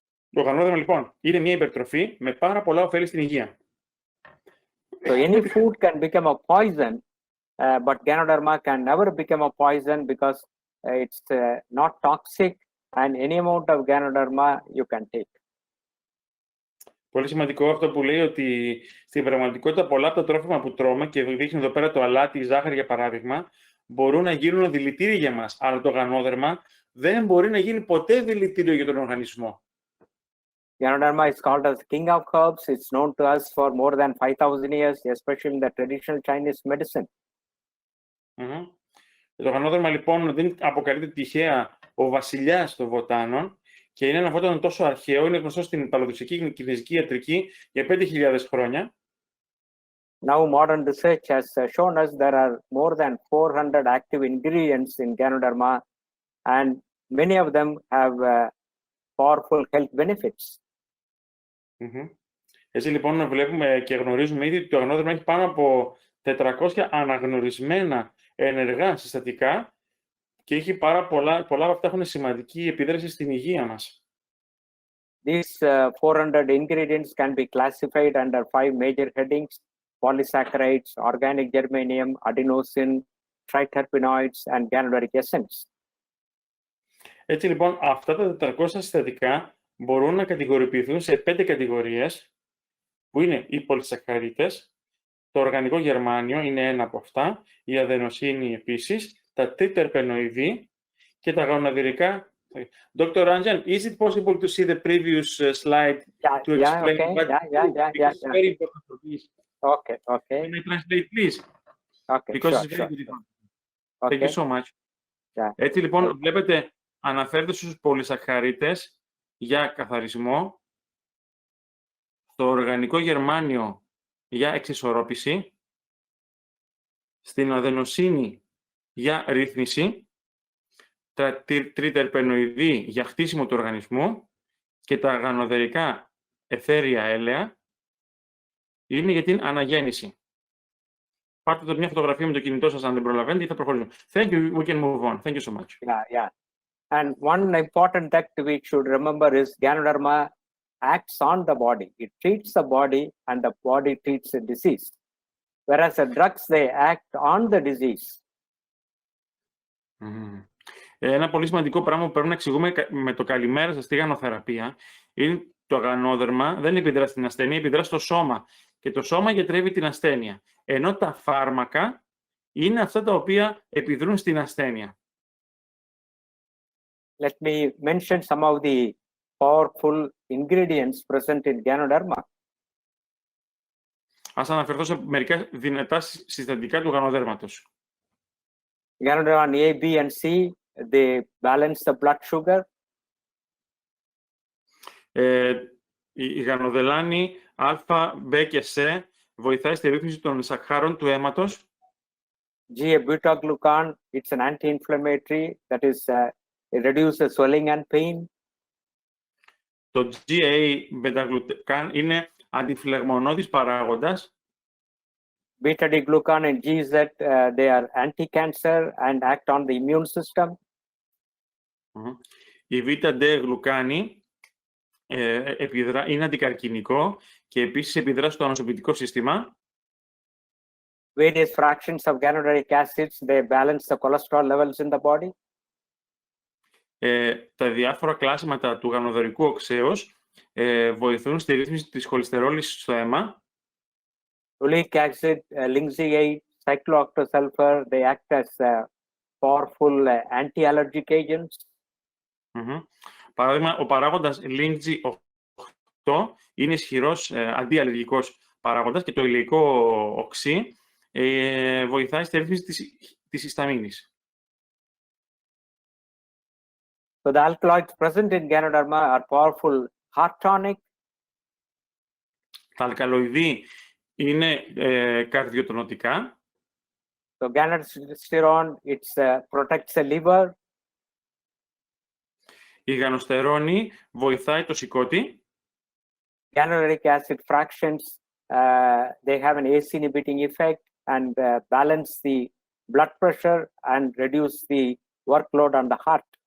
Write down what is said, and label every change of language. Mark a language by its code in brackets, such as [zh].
[el] Το γανόδερμα λοιπόν είναι μια υπερτροφή με πάρα πολλά ωφέλη στην υγεία. [en] So any food can become a poison, but GANODERMA can never become a poison because it's not toxic, and any amount of GANODERMA you can take. [el] Πολύ σημαντικό αυτό που λέει ότι στην πραγματικότητα πολλά από τα τρόφιμα που τρώμε και δείχνει εδώ πέρα το αλάτι, η ζάχαρη για παράδειγμα, μπορούν να γίνουν δηλητήρια για μας, αλλά το γανόδερμα δεν μπορεί να γίνει ποτέ δηλητήριο για τον οργανισμό. [en] GANODERMA is called as king of herbs. It's known to us for more than 5,000 years, especially in the traditional Chinese medicine. [el] Το γανόδερμα λοιπόν δεν αποκαλείται τυχαία ο βασιλιάς των βοτάνων και είναι ένα βότανο τόσο αρχαίο, είναι γνωστό στην παλαιοδοξική κινέζικη ιατρική για 5.000 χρόνια. [en] Now modern research has shown us there are more than 400 active ingredients in GANODERMA, and many of them have powerful health benefits. [el] Έτσι λοιπόν βλέπουμε και γνωρίζουμε ήδη ότι το γανόδερμα έχει πάνω από 400 αναγνωρισμένα ενεργά συστατικά και έχει πολλά από αυτά έχουν σημαντική επίδραση στην υγεία μας. [en] These 400 ingredients can be classified under 5 major headings: polysaccharides, organic germanium, adenosine, triterpenoids, and ganoderic essence. [el] Έτσι λοιπόν, αυτά τα 400 συστατικά μπορούν να κατηγοριοποιηθούν σε 5 κατηγορίες, που είναι οι πολυσακχαρίτες, το οργανικό γερμάνιο είναι ένα από αυτά, η αδενοσίνη επίσης, τα τριτερπενοειδή και τα γοναδυρικά. [en] Dr. Ranjan, is it possible to see the previous slide to explain what it's very important for this? Okay. Can I translate, please? Okay, Because sure, it's very good. Okay. Thank you so much. Yeah. [el] Έτσι λοιπόν, βλέπετε, αναφέρεται στους πολυσακχαρίτες για καθαρισμό, στο οργανικό γερμάνιο για εξισορρόπηση, στην αδενοσίνη για ρύθμιση, τα τριτερπενοειδή για χτίσιμο του οργανισμού και τα γανοδερικά αιθέρια έλαια είναι για την αναγέννηση. Πάρτε μια φωτογραφία με το κινητό σας αν δεν προλαβαίνετε ή θα προχωρήσουμε. [en] Thank you, we can move on. Thank you so much. Yeah. And one important fact we should remember is Ganoderma acts on the body. It treats the body and the body treats the disease. Whereas the drugs, they act on the disease. [el] Ένα πολύ σημαντικό πράγμα που πρέπει να εξηγούμε με το καλημέρα σας στη γανοθεραπεία είναι το γανόδερμα δεν επιδρά στην ασθένεια, επιδρά στο σώμα. Και το σώμα γιατρεύει την ασθένεια. Ενώ τα φάρμακα είναι αυτά τα οποία επιδρούν στην ασθένεια. [en] Let me mention some of the powerful ingredients present in Ganoderma. [el] Ας αναφερθώ σε μερικά δυνατά συστατικά του γανοδέρματος. [en] Ganoderma A, B, and C, they balance the blood sugar. [el] Η γανοδελάνη Α, Β και Σ βοηθάει στη ρύθμιση των σακχάρων του αίματος. [en] G-beta-glucan, it's an anti-inflammatory, that is, it reduces swelling and pain. [el] Το GA-beta-glucan είναι αντιφλεγμονώδης παράγοντας. [en] Beta-D-glucan and GZ, they are anti-cancer and act on the immune system. [el] Η β-D-γλουκάνη είναι αντικαρκινικό και επίσης επιδρά στο ανοσοποιητικό σύστημα. [en] Various fractions of ganoderic acids, they balance the cholesterol levels in the body. [el] Τα διάφορα κλάσματα του γανοδερικού οξέως βοηθούν στη ρύθμιση της χολυστερόλης στο αίμα. [en] Oleic acid, linseed, cyclooctasulfur, they act as powerful anti-allergic agents. [el] Παράδειγμα, ο παράγοντας LING-8 είναι ισχυρός αντιαλλεργικός παράγοντας και το ηλαϊκό οξύ βοηθάει στη ρύθμιση της ισταμίνης. [en] So the alkaloids present in Ganoderma are powerful heart tonic. [el] Τα αλκαλοειδή είναι καρδιοτονωτικά. [en] So ganosterone, it protects the liver. [el] Η γανοστερόνη βοηθάει το σηκώτη. [en] Ganoderic acid fractions, they have an ACE inhibiting effect and balance the blood pressure and reduce the workload on the heart.